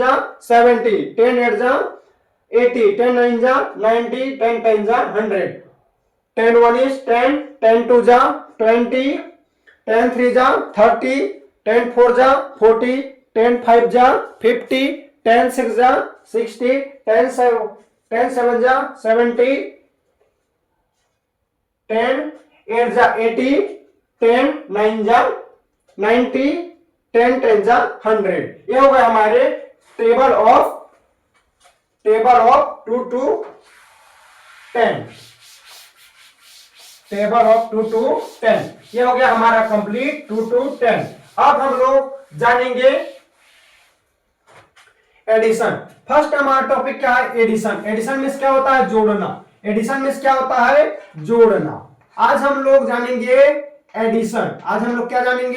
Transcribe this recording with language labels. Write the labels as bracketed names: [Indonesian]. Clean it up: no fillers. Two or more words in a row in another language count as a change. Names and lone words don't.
[Hindi] जा 70, 10 8 जा 80, 10 9 जा 90, 10 10 जा 100, 10 1 is 10, 10 2 जा 20, 10 3 जा 30, 10 4 जा 40, 10 5 जा 50, 10 6 जा 60, 10 7 जा 70, 10 8 जा 80, 10 9 जा 90, 10 10 जा 100। ये हो गए हमारे [English] table of [Hindi] 2 to 10, [English] table of [Hindi] 2 to 10। ये हो गया हमारा कंप्लीट 2 to 10। अब हम लोग जानेंगे एडिशन। फर्स्ट हमारा टॉपिक क्या है? एडिशन। [English] addition means [Hindi] क्या होता है? जोड़ना। [English] addition means [Hindi] क्या होता है? जोड़ना। आज हम लोग जानेंगे एडिशन। आज हम लोग क्या जानेंगे?